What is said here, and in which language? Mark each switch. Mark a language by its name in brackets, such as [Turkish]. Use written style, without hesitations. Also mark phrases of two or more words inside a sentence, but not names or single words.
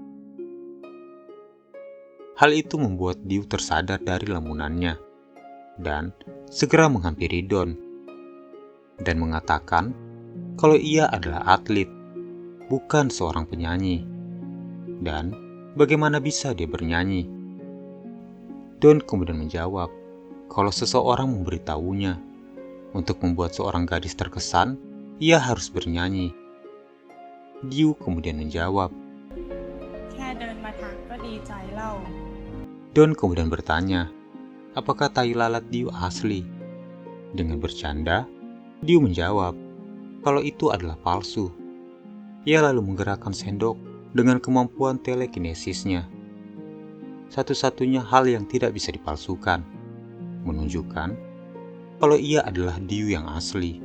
[Indonesian] Hal itu membuat Diu tersadar dari lamunannya dan segera menghampiri Don dan mengatakan kalau ia adalah atlet, bukan seorang penyanyi, dan bagaimana bisa dia bernyanyi. Don kemudian menjawab kalau seseorang memberitahunya untuk membuat seorang gadis terkesan, ia harus bernyanyi. Diu kemudian menjawab, [Thai] แค่เดินมาทักก็ดีใจแล้ว [Indonesian] Don kemudian bertanya, apakah tai lalat Diu asli? Dengan bercanda, Diu menjawab kalau itu adalah palsu. Ia lalu menggerakkan sendok dengan kemampuan telekinesisnya. Satu-satunya hal yang tidak bisa dipalsukan, menunjukkan kalau ia adalah Diu yang asli.